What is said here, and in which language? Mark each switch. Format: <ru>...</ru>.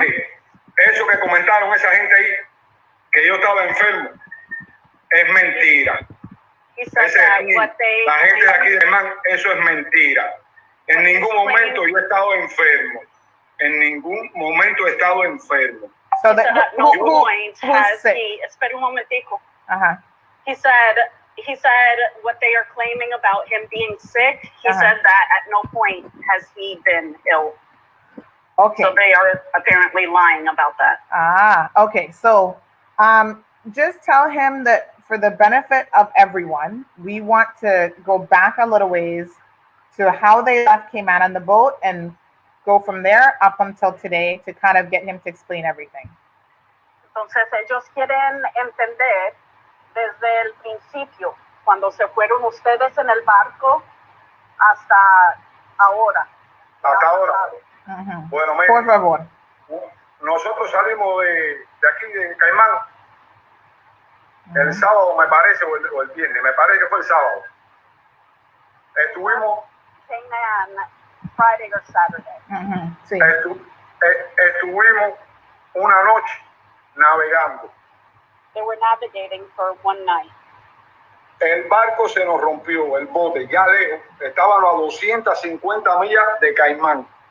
<es>Mire, eso que comentaron esa gente ahí, que yo estaba enfermo, es mentira.</es> <en>He said that what they</en> <es>La gente de aquí de Man, eso es mentira. En ningún momento yo he estado enfermo. En ningún momento he estado enfermo.</es> <en>So he said at no point has sick?</en> <es>he. Espera un momentico. Uh-huh.</es> <en>He said what they are claiming about him being sick. He said that at no point has he been ill. Okay. So they are apparently lying about that. Okay. So, just tell him that for the benefit of everyone, we want to go back a little ways to how they left Cayman on the boat and go from there up until today to kind of get him to explain everything.</en> <es>Entonces ellos quieren entender desde el principio, cuando se fueron ustedes en el barco hasta ahora. Hasta ahora. Uh-huh. Bueno, mire, por favor. Nosotros salimos de aquí de Caimán el sábado, me parece, o el viernes, me parece que fue el sábado. Estuvimos</es> <en>Cayman Friday or Saturday.</en> <es>Uh-huh. Sí. Estuvimos una noche navegando.</es> <en>They were navigating for one night.</en> <es>El barco se nos rompió, el bote, ya lejos. Estábamos a 250 millas de Caimán.</es>